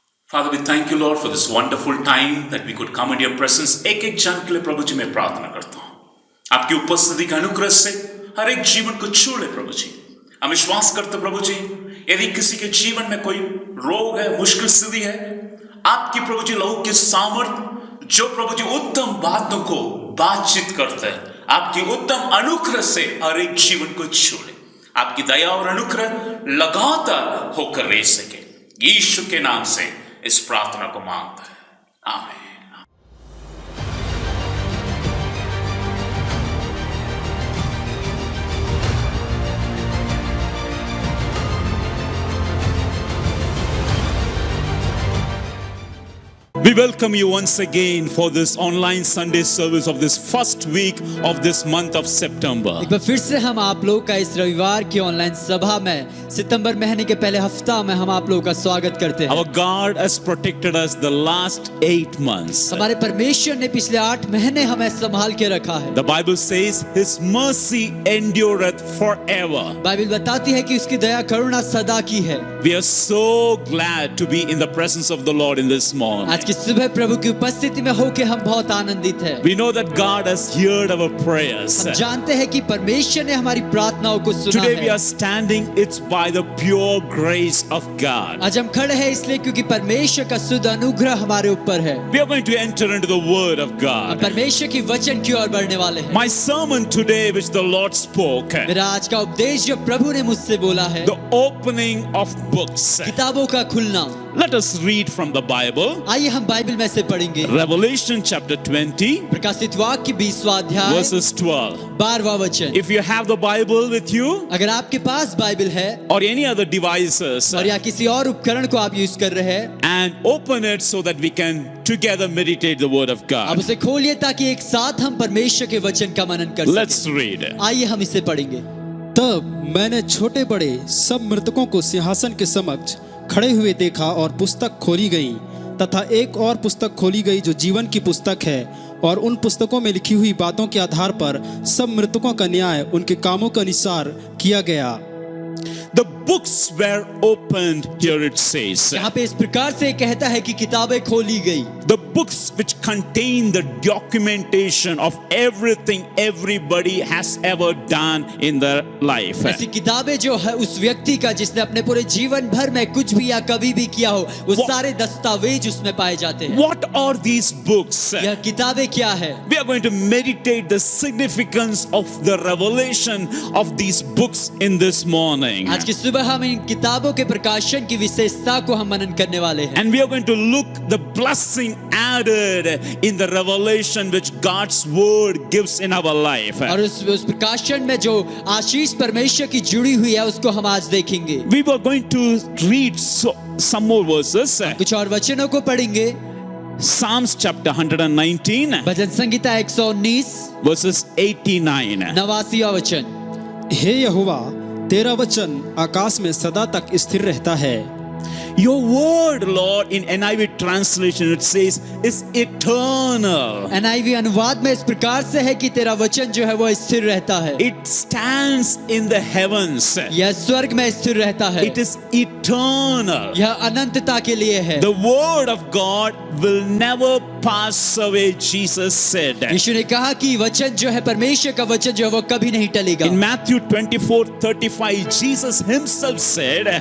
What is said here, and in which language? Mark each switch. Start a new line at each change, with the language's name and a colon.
English: Father, we thank you, Lord, for this wonderful time that we could come into your presence.
Hindi: एक एक जन के लिए प्रभु जी मैं प्रार्थना करता हूँ, आपकी उपस्थिति के अनुग्रह से हर एक जीवन को छू ले प्रभु जी। हम विश्वास करते प्रभु जी, यदि किसी के जीवन में कोई रोग है, मुश्किल स्थिति है, आपकी प्रभु जी लहू की सामर्थ जो प्रभु जी उत्तम बातों को बातचीत करते हैं, आपकी उत्तम अनुग्रह से हर एक जीवन को छू ले। आपकी दया और अनुग्रह लगातार होकर रह सके। यीशु के नाम से इस प्रार्थना को मांगता है, आमीन।
English: We welcome you once again for this online Sunday service of this first week of this month of September.
Hindi: एक बार फिर से हम आप लोग का इस रविवार की ऑनलाइन सभा में सितंबर महीने के पहले हफ्ता में हम आप लोगों का स्वागत करते हैं।
English: Our God has protected us the last 8 months.
Hindi: हमारे परमेश्वर ने पिछले 8 महीने हमें संभाल के रखा है।
English: The Bible says His mercy endureth forever.
Hindi: Bible बताती है कि उसकी दया करुणा सदा की है।
English: We are so glad to be in the presence of the Lord in this morning.
Hindi: आज की सुबह प्रभु की उपस्थिति में होके हम बहुत आनंदित हैं।
English: We know that God has heard our prayers.
Hindi: हम जानते हैं कि परमेश्वर ने हमारी प्रार्थनाओं को सुना
English: Today
Hindi: है।
English: we are standing, it's by the pure grace of God.
Hindi: आज हम खड़े हैं इसलिए क्योंकि परमेश्वर का शुद्ध अनुग्रह हमारे ऊपर है।
English: We are going to enter into the word of
Hindi: हम
English: God.
Hindi: परमेश्वर की वचन की ओर बढ़ने वाले हैं।
English: My sermon today which the Lord spoke,
Hindi: मेरा आज का उपदेश जो प्रभु ने मुझसे बोला है,
English: the opening of books.
Hindi: किताबों का खुलना।
English: Let us read from the Bible.
Hindi: आइए हम बाइबल में से पढ़ेंगे।
English: Revelation chapter 20
Hindi: प्रकाशित वाक्य 20वां अध्याय
English: verses 12.
Hindi: 12वां वचन।
English: If you have the Bible with you
Hindi: अगर आपके पास बाइबल है
English: or any other devices,
Hindi: और या किसी और उपकरण को आप यूज कर रहे हैं,
English: and open it so that we can together meditate the word of
Hindi: आप
English: God.
Hindi: उसे खोलिए ताकि एक साथ हम परमेश्वर के वचन का मनन कर
English: Let's
Hindi: सकें।
English: read.
Hindi: आइए हम इसे पढ़ेंगे। तब मैंने छोटे बड़े सब मृतकों को सिंहासन के समक्ष खड़े हुए देखा और पुस्तक खोली गई, तथा एक और पुस्तक खोली गई जो जीवन की पुस्तक है। और उन पुस्तकों में लिखी हुई बातों के आधार पर सब मृतकों का न्याय उनके कामों के अनुसार किया गया।
English: The books were opened, here it says.
Hindi: यहाँ पे इस प्रकार से कहता है कि किताबें खोली गई।
English: The books which contain the documentation of everything everybody has ever done in their life.
Hindi: ऐसी किताबें जो है उस व्यक्ति का जिसने अपने पूरे जीवन भर में कुछ भी या कभी भी किया हो, वो सारे दस्तावेज उसमें पाए जाते हैं।
English: What are these books?
Hindi: यह किताबें क्या है?
English: We are going to meditate the significance of the revelation of these books in this morning.
Hindi: आज की सुबह हम इन किताबों के प्रकाशन की विशेषता को हम मनन करने वाले हैं।
English: And we are going to look the blessing added in the revelation which God's word gives in our life.
Hindi: और उस प्रकाशन में जो आशीष परमेश्वर की जुड़ी हुई है उसको हम आज देखेंगे।
English: We were going to read some more verses.
Hindi: कुछ और वचनों को पढ़ेंगे।
English: Psalms chapter 119
Hindi: भजन संहिता 119
English: verses 89.
Hindi: 89वां वचन। हे यहोवा, तेरा वचन आकाश में सदा तक स्थिर रहता है।
English: Your word, Lord, in NIV translation it says is eternal.
Hindi: NIV अनुवाद में इस प्रकार से है कि तेरा वचन जो है वो स्थिर रहता है।
English: It stands in the heavens.
Hindi: यह स्वर्ग में स्थिर रहता है।
English: It is eternal.
Hindi: यह अनंतता के लिए है।
English: The word of God will never pass away, Jesus said.
Hindi: यीशु ने कहा कि वचन जो है परमेश्वर का वचन जो है वो कभी नहीं टलेगा।
English: In Matthew 24:35, Jesus himself said,